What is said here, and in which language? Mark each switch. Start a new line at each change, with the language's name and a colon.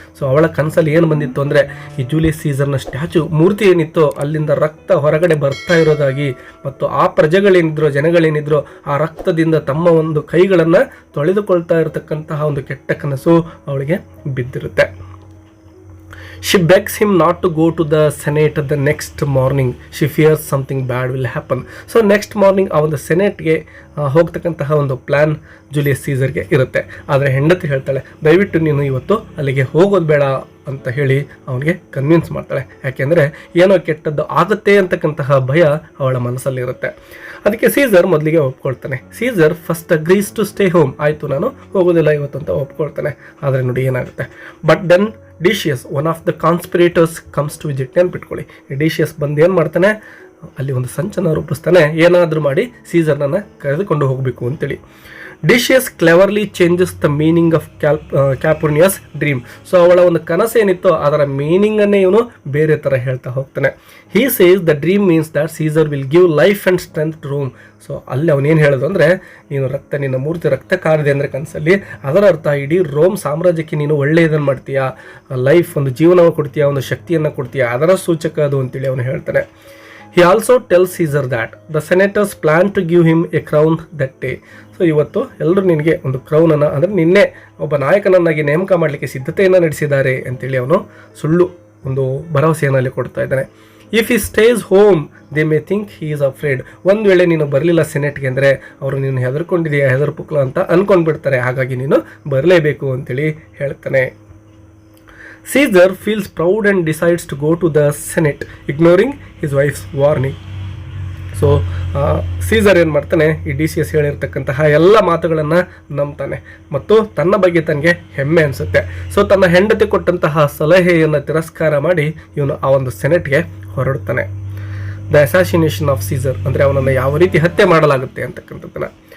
Kannada: So ಅವಳ ಕನಸಲ್ಲಿ ಏನು ಬಂದಿತ್ತು ಅಂದರೆ ಈ ಜೂಲಿಯಸ್ ಸೀಸರ್ನ ಸ್ಟ್ಯಾಚ್ಯೂ ಮೂರ್ತಿ ಏನಿತ್ತು ಅಲ್ಲಿಂದ ರಕ್ತ ಹೊರಗಡೆ ಬರ್ತಾ ಇರೋದಾಗಿ, ಮತ್ತು ಆ ಪ್ರಜೆಗಳೇನಿದ್ರು ಜನಗಳೇನಿದ್ರು ಆ ರಕ್ತದಿಂದ ತಮ್ಮ ಒಂದು ಕೈಗಳನ್ನು ತೊಳೆದುಕೊಳ್ತಾ ಇರತಕ್ಕಂತಹ ಒಂದು ಕೆಟ್ಟ ಕನಸು ಅವಳಿಗೆ ಬಿದ್ದಿರುತ್ತೆ.
English: She begs him not to go to the Senate the next morning. She fears something bad will happen.
Kannada: So next morning ಆ ಒಂದು ಸೆನೆಟ್ಗೆ ಹೋಗ್ತಕ್ಕಂತಹ ಒಂದು ಪ್ಲ್ಯಾನ್ ಜೂಲಿಯಸ್ ಸೀಸರ್ಗೆ ಇರುತ್ತೆ. ಆದರೆ ಹೆಂಡತಿ ಹೇಳ್ತಾಳೆ, ದಯವಿಟ್ಟು ನೀನು ಇವತ್ತು ಅಲ್ಲಿಗೆ ಹೋಗೋದು ಬೇಡ ಅಂತ ಹೇಳಿ ಅವನಿಗೆ ಕನ್ವಿನ್ಸ್ ಮಾಡ್ತಾಳೆ. ಯಾಕೆಂದರೆ ಏನೋ ಕೆಟ್ಟದ್ದು ಆಗುತ್ತೆ ಅಂತಕ್ಕಂತಹ ಭಯ ಅವಳ ಮನಸ್ಸಲ್ಲಿರುತ್ತೆ. ಅದಕ್ಕೆ ಸೀಸರ್ ಮೊದಲಿಗೆ ಒಪ್ಕೊಳ್ತಾನೆ.
English: Caesar first agrees to stay home.
Kannada: ಆಯಿತು, ನಾನು ಹೋಗೋದಿಲ್ಲ ಇವತ್ತು ಅಂತ ಒಪ್ಕೊಳ್ತಾನೆ. ಆದರೆ ನೋಡಿ ಏನಾಗುತ್ತೆ.
English: But then Decius, one of the conspirators comes to visit.
Kannada: ನೆನ್ಪಿಟ್ಕೊಳ್ಳಿ, ಈ ಡಿಶಿಯಸ್ ಬಂದು ಏನು ಮಾಡ್ತಾನೆ, ಅಲ್ಲಿ ಒಂದು ಸಂಚನ ರೂಪಿಸ್ತಾನೆ, ಏನಾದರೂ ಮಾಡಿ ಸೀಸರ್ನನ್ನು ಕರೆದುಕೊಂಡು ಹೋಗಬೇಕು ಅಂತೇಳಿ.
English: Decius cleverly changes the meaning of Calpurnia's dream.
Kannada: So ಅವಳ ಒಂದು ಕನಸು ಏನಿತ್ತೋ ಅದರ ಮೀನಿಂಗನ್ನೇ ಇವನು ಬೇರೆ ಥರ ಹೇಳ್ತಾ ಹೋಗ್ತಾನೆ.
English: He says the dream means that Caesar will give life and strength to Rome.
Kannada: So ಅಲ್ಲಿ ಅವನೇನು ಹೇಳೋದು ಅಂದರೆ, ನೀನು ನಿನ್ನ ಮೂರ್ತಿ ರಕ್ತ ಕಾರಿದೆ ಅಂದರೆ ಕನಸಲ್ಲಿ, ಅದರ ಅರ್ಥ ಇಡೀ ರೋಮ್ ಸಾಮ್ರಾಜ್ಯಕ್ಕೆ ನೀನು ಒಳ್ಳೆಯದನ್ನು ಮಾಡ್ತೀಯಾ, ಲೈಫ್ ಒಂದು ಜೀವನ ಕೊಡ್ತೀಯಾ, ಒಂದು ಶಕ್ತಿಯನ್ನು ಕೊಡ್ತೀಯಾ, ಅದರ ಸೂಚಕ ಅದು ಅಂತೇಳಿ ಅವನು ಹೇಳ್ತಾನೆ.
English: He also tells Caesar that the senators plan to give him a crown that day.
Kannada: So ಇವತ್ತು ಎಲ್ಲರೂ ನಿನಗೆ ಒಂದು ಕ್ರೌನನ್ನು, ಅಂದರೆ ನಿನ್ನೆ ಒಬ್ಬ ನಾಯಕನನ್ನಾಗಿ ನೇಮಕ ಮಾಡಲಿಕ್ಕೆ ಸಿದ್ಧತೆಯನ್ನು ನಡೆಸಿದ್ದಾರೆ ಅಂತೇಳಿ ಅವನು ಸುಳ್ಳು ಒಂದು ಭರವಸೆಯನ್ನು ಅಲ್ಲಿ ಕೊಡ್ತಾ ಇದ್ದಾನೆ.
English: If he stays home they may think he is afraid.
Kannada: ಒಂದು ವೇಳೆ ನೀನು ಬರಲಿಲ್ಲ ಸೆನೆಟ್ಗೆ ಅಂದರೆ ಅವರು ನೀನು ಹೆದರ್ಕೊಂಡಿದೆಯಾ, ಹೆದರ್ಪುಕ್ಲ ಅಂತ ಅಂದ್ಕೊಂಡ್ಬಿಡ್ತಾರೆ, ಹಾಗಾಗಿ ನೀನು ಬರಲೇಬೇಕು ಅಂತೇಳಿ ಹೇಳ್ತಾನೆ.
English: Caesar feels proud and decides to go to the Senate, ignoring his wife's warning.
Kannada: So Caesar ಏನು ಮಾಡ್ತಾನೆ, ಈ ಡಿಸಿಯಸ್ ಹೇಳಿರ್ತಕ್ಕಂತಹ ಎಲ್ಲ ಮಾತುಗಳನ್ನು ನಂಬ್ತಾನೆ ಮತ್ತು ತನ್ನ ಬಗ್ಗೆ ತನಗೆ ಹೆಮ್ಮೆ ಅನಿಸುತ್ತೆ. ಸೊ ತನ್ನ ಹೆಂಡತಿ ಕೊಟ್ಟಂತಹ ಸಲಹೆಯನ್ನು ತಿರಸ್ಕಾರ ಮಾಡಿ ಇವನು ಆ ಒಂದು ಸೆನೆಟ್ಗೆ ಹೊರಡ್ತಾನೆ.
English: the assassination of Caesar,
Kannada: ಅಂದರೆ ಅವನನ್ನು ಯಾವ ರೀತಿ ಹತ್ಯೆ ಮಾಡಲಾಗುತ್ತೆ ಅಂತಕ್ಕಂಥದ್ದನ್ನು.